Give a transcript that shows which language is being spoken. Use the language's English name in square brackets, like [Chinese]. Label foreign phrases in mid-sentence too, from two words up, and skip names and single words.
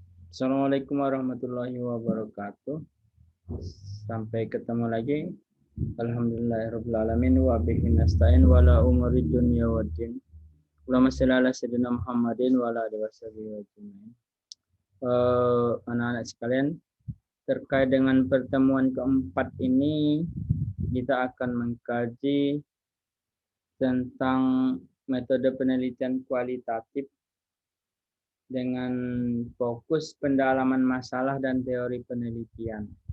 [Arabic] السلام عليكم ورحمة الله وبركاته. [Indonesian] Sampai ketemu lagi. [Arabic] الحمد لله رب العالمين وبه نستعين على أمور الدنيا والدين. اللهم صل على سيدنا محمد وعلى آله وسلم. [Indonesian] Anak-anak sekalian, terkait dengan pertemuan keempat ini kita akan mengkaji tentang metode penelitian kualitatif dengan fokus pendalaman masalah dan teori penelitian.